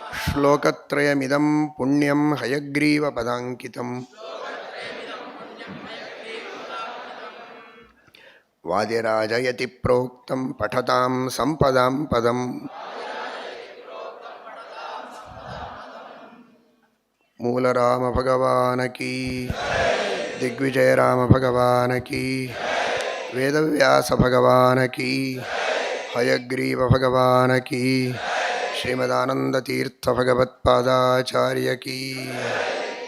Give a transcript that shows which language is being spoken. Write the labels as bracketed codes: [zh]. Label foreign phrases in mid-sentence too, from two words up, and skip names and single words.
[sa] ಶ್ಲೋಕತ್ರಯಮಿದಂ ಪುಣ್ಯಂ ಹಯಗ್ರೀವಪದಾಂಕಿತಂ ವಾದಿರಾಜಯತಿ ಪ್ರೋಕ್ತಂ ಪಠತಾಂ ಸಂಪದಾಂ ಪದಂ. [hi] मूल राम भगवान की, दिग्विजय राम भगवान की, वेदव्यास भगवान की, हयग्रीव भगवान की, श्रीमदानंद तीर्थ भगवत्पादाचार्य की.